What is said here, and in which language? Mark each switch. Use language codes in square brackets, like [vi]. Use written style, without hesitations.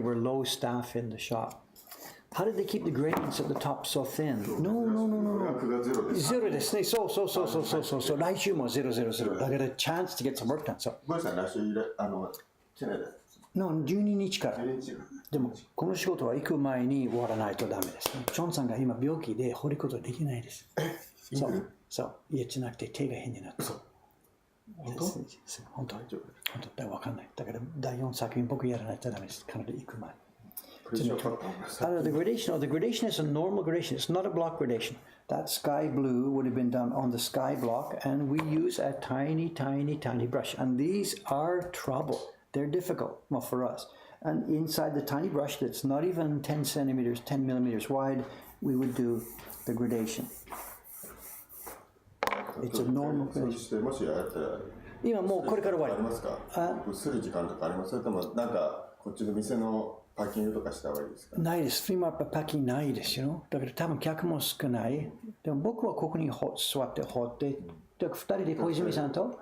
[en] We're low staff in the shop. How did they keep the gradients at the top so thin? No. [ja] ゼロですね。そう。来週も0。だから [en] chance to get some work done. So. [ja] ごめんなさい、来週来ないです。 [en] No, [ja] 12日から。でも、この仕事は行く前に終わらないとダメですね。ジョンさんが今病気で掘ることできないです。そう。いや、じゃなくて手が変になって。本当だから分かんない。だから第4作品僕やらないとダメです。カナダ行く前。 [en] The gradation is a normal gradation. It's not a block gradation. That sky blue would have been done on the sky block, and we use a tiny brush. And these are trouble. They're difficult, well, for us. And inside the tiny brush that's not even 10 centimeters, 10 millimeters wide, we would do the gradation. It's a normal gradation. [ja] もしやったら今もうこれから終わり。ありますか？する時間とかあります？それともなんかこっちの店のパッキングとかした方がいいですか？ないです。フリーマーケットパッキングないですよ。だから多分客も少ない。でも僕はここに座って掘って、2人で小泉さんと